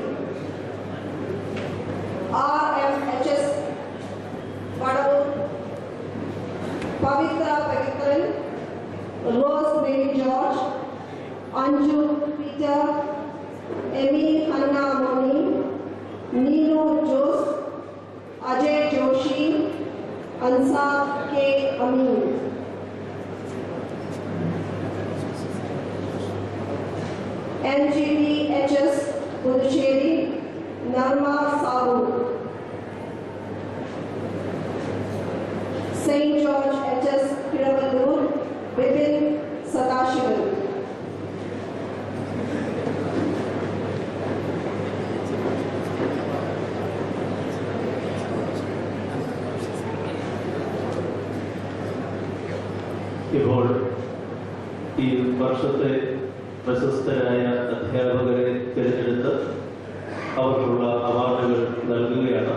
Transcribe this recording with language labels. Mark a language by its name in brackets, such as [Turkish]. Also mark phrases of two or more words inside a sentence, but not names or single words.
[English] RMHS Padavur, Pavitra Pavitran, Rose Mary George, Anju Peter, Emmy Hanna Moni, Nino Jose, Ajay Joshi, Ansa K. Amin. NGDHS Puducherry, Narma Sabu. St. George HS Piravalur, Vipin Sadashivan. [Malayalam] ഇപ്പോൾ ഈ വർഷത്തെ പ്രശസ്തരായ അധ്യാപകരെ തിരഞ്ഞെടുത്ത് അവർക്കുള്ള അവാർഡുകൾ നൽകുകയാണ്.